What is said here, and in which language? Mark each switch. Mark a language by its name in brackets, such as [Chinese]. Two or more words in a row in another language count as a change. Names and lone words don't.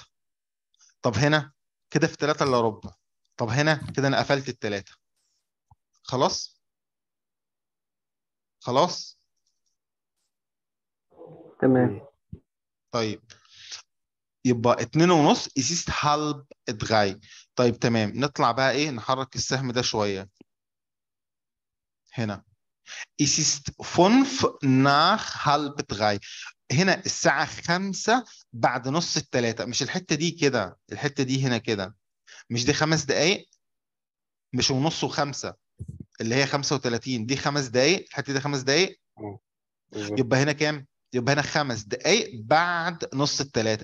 [Arabic] طب هنا كده في 3 الا ربع. طب هنا كده انا قفلت الثلاثه. خلاص. خلاص. تمام. طيب يبقى 2 ونص [German] ist halb drei. [Arabic] طيب تمام. نطلع بقى ايه نحرك السهم ده شويه. [German] هنا es ist 5 nach halb drei. [Arabic] هنا الساعة 5 بعد نص الثلاثة. مش الحتة دي كده. الحتة دي هنا كده. مش دي 5 دقايق؟ مش ونص و5 اللي هي 35. دي 5 دقايق. الحتة دي 5 دقايق. بالظبط. يبقى هنا كام؟ يبقى هنا 5 دقايق بعد نص الثلاثة.